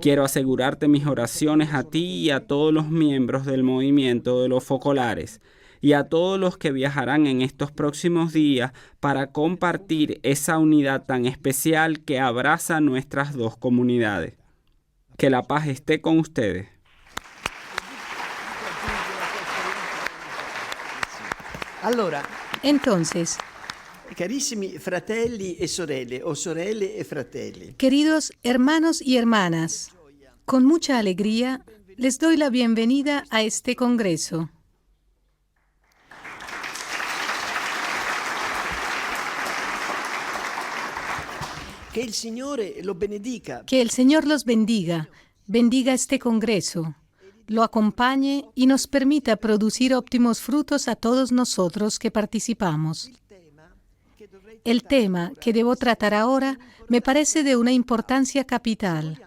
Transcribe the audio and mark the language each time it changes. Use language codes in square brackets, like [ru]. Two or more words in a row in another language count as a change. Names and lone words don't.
[es] Quiero asegurarte mis oraciones a ti y a todos los miembros del movimiento de los focolares y a todos los que viajarán en estos próximos días para compartir esa unidad tan especial que abraza nuestras dos comunidades. Que la paz esté con ustedes. Entonces, [it] carissimi fratelli e sorelle, o sorelle e fratelli, [es] queridos hermanos y hermanas, con mucha alegría les doy la bienvenida a este congreso. [it] che il Signore lo benedica. [es] Que el Señor los bendiga, bendiga este congreso, lo acompañe y nos permita producir óptimos frutos a todos nosotros que participamos. El tema que debo tratar ahora me parece de una importancia capital.